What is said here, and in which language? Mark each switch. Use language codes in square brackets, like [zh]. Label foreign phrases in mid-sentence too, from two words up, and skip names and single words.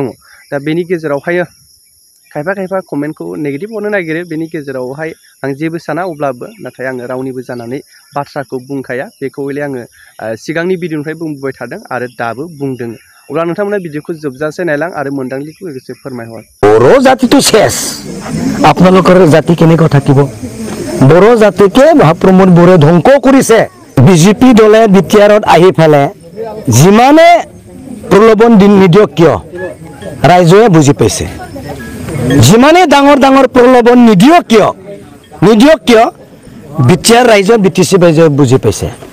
[brx] दा बेनि गेजेरावहाय खायफा खायफा कमेन्टखौ नेगेटिभ हरनो नागिरो। बेनि गेजेरावहाय आं जेबो साना अब्लाबो नाथाय आङो रावनिबो जानानै बाथ्राखौ बुंखाया। बेखौ हले आङो सिगांनि भिडिअनिफ्राय बुंबोबाय थादों आरो दाबो बुंदों। अब्ला नोंथांमोना भिडिअखौ जोबजासे नायलां आरो मोन्दांथिखौ लोगोसे फोरमायहर। बर' जातिथ' सेस [as] আপোনালোকৰ জাতি কেনেকৈ থাকিব। बर' জাতিকে প্ৰমোদ বড়োৱে ধ্বংস কৰিছে। বিজেপি দলে বিটিআৰত আহি পেলাই যিমানে প্ৰলোভন নিদিয়ক কিয় ৰাইজে বুজি পাইছে। যিমানে ডাঙৰ ডাঙৰ প্ৰলোভন নিদিয়ক কিয় বিটিআৰ ৰাইজে বিটিচি ৰাইজে বুজি পাইছে।